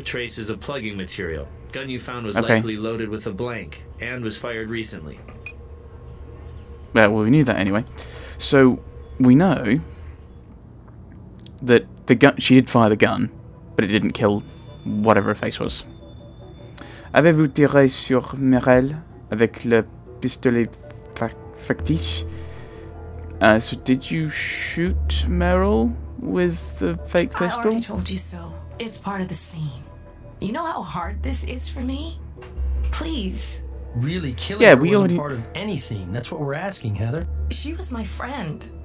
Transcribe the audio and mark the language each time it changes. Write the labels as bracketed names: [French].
[English] Traces of plugging material. Gun you found was likely loaded with a blank, and was fired recently. Well, we knew that anyway. So, we know that the gun, she did fire the gun, but it didn't kill whatever her face was. [French] Avez-vous tiré sur Merel avec le pistolet factice? [English] So did you shoot Meryl with the fake pistol? I already told you so. It's part of the scene. You know how hard this is for me? Please. Really, killing her wasn't part of any scene. That's what we're asking, Heather. She was my friend.